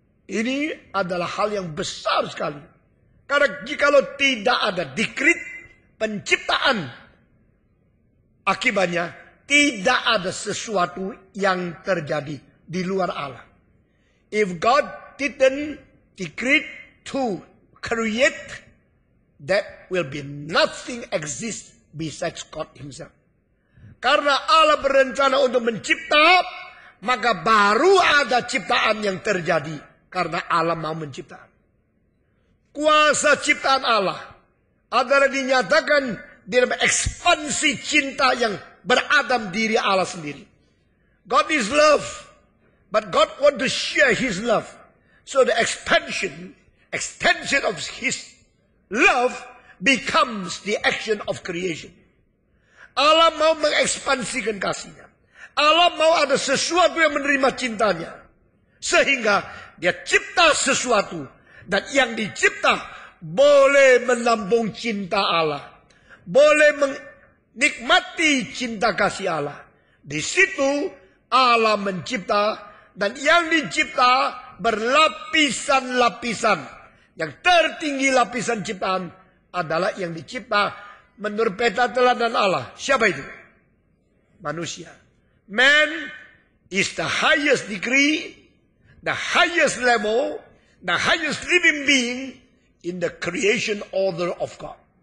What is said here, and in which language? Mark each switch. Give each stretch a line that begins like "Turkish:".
Indonesian: Ini adalah hal yang besar sekali. Karena jikalau tidak ada dikrit penciptaan, akibatnya tidak ada sesuatu yang terjadi di luar Allah.
English: If God didn't decree to create, that will be nothing exist besides God himself.
Indonesian: Karena Allah berencana untuk mencipta, maka baru ada ciptaan yang terjadi. Karena Allah mau mencipta. Kuasa ciptaan Allah adalah dinyatakan di dalam ekspansi cinta yang beradam diri Allah sendiri.
English: God is love, but God want to share his love. So the extension of his love becomes the action of creation.
Indonesian: Allah mau mengekspansikan kasihnya. Allah mau ada sesuatu yang menerima cintanya. Sehingga dia cipta sesuatu. Dan yang dicipta boleh menampung cinta Allah. Boleh menikmati cinta kasih Allah. Di situ Allah mencipta. Dan yang dicipta berlapisan-lapisan. Yang tertinggi lapisan ciptaan adalah yang dicipta menurut peta teladan Allah. Siapa itu? Manusia.
English: Man is the highest degree, the highest level, the highest living being in the creation order of God.